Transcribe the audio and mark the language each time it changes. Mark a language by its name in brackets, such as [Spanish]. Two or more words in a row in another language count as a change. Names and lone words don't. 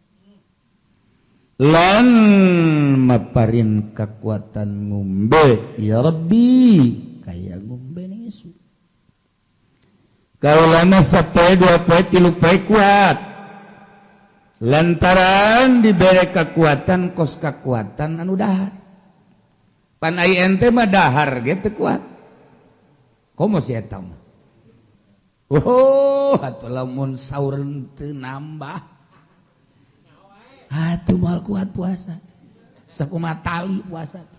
[Javanese] lan maparin kekuatan ngombe [Arabic] يا رب [Javanese] kaya ngombe ning isun kaulana sapoe dua poe tilu poe kuat [Sundanese] lantaran diberi kekuatan kos kekuatan anu dahar pan ai ente mah dahar ge teu kuat komo si eta mah atuh lamun saur teu nambah atuh moal kuat puasa sakumaha tali puasa